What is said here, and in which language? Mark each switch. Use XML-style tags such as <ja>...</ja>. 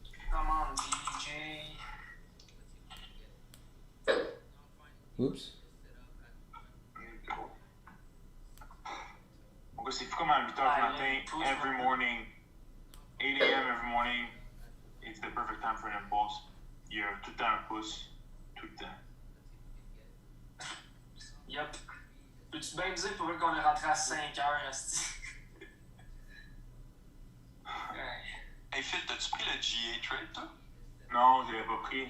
<en>Come on, GJ. Oops.</en> <fr>Donc c'est fou comme à 8h du matin,</fr> <en>every morning, 8 a.m. every morning, it's the perfect time for an impulse.</en> <fr>Il y a tout le temps un pouce, tout le temps.</fr> <en>Yup.</en> <fr>Peux-tu bien me dire pour eux qu'on est rentré à 5 heures, asti? Hey Phil, t'as-tu pris le GA trade, toi? Non, je l'ai pas pris.</fr>